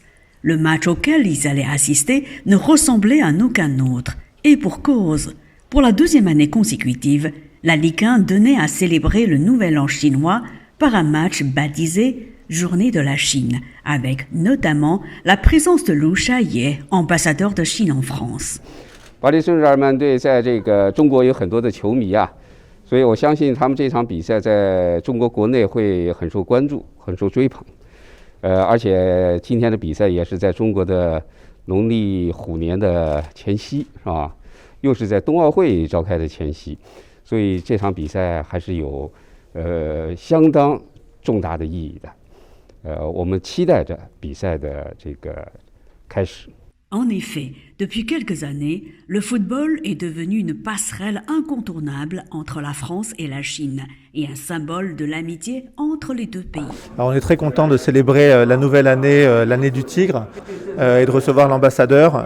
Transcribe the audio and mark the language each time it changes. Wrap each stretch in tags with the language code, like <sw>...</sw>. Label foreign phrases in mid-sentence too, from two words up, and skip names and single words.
<fr>Le match auquel ils allaient assister ne ressemblait à aucun autre. Et pour cause. Pour la deuxième année consécutive, la Ligue 1 tenait à célébrer le Nouvel An chinois par un match baptisé Journée de la Chine, avec notamment la présence de Lu Shaye, ambassadeur de Chine en France.</fr> <zh>所以我相信他们这场比赛在中国国内会很受关注，很受追捧。而且今天的比赛也是在中国的农历虎年的前夕，是吧？又是在冬奥会召开的前夕，所以这场比赛还是有相当重大的意义的。我们期待着比赛的这个开始。</zh> <fr>En effet, depuis quelques années, le football est devenu une passerelle incontournable entre la France et la Chine et un symbole de l'amitié entre les deux pays. Alors on est très content de célébrer la nouvelle année, l'année du Tigre, et de recevoir l'ambassadeur.</fr>